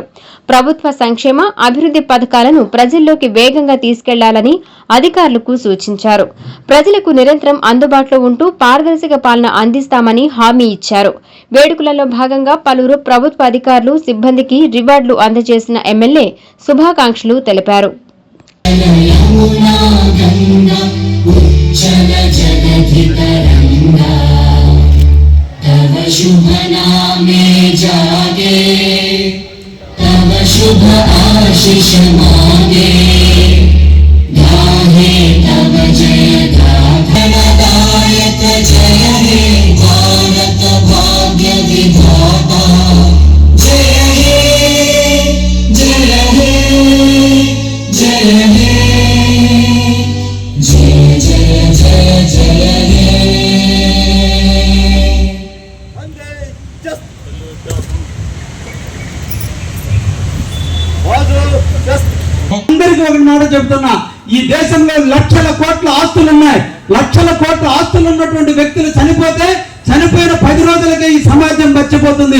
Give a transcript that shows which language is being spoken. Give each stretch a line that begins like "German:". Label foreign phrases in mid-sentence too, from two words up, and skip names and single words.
Telugu: ప్రభుత్వ సంక్షేమ, అభివృద్ది పథకాలను ప్రజల్లోకి వేగంగా తీసుకెళ్లాలని అధికారులకు సూచించారు. ప్రజలకు నిరంతరం అందుబాటులో ఉంటూ పారదర్శక పాలన అందిస్తామని హామీ ఇచ్చారు. వేడుకలలో భాగంగా పలువురు ప్రభుత్వ అధికారులు, సిబ్బందికి రివార్డులు అందజేసిన ఎమ్మెల్యే శుభాకాంక్షలు తెలిపారు.
Bangla: শুভ নামে জাগে, তব শুভ আশিস মাগে, গাহে তব জয় গাথনদায়ক জয় হে ভারত ভাগ্য বিধাতা, জয় হে জয় হে জয় হে জয় জয় জয় জয় হে।
Telugu: అందరికీ ఒక మాట చెప్తున్నా, ఈ దేశంలో లక్షల కోట్ల ఆస్తులు ఉన్నాయి. లక్షల కోట్ల ఆస్తులు ఉన్నటువంటి వ్యక్తులు చనిపోయిన 10 రోజులకే ఈ సమాజం మర్చిపోతుంది.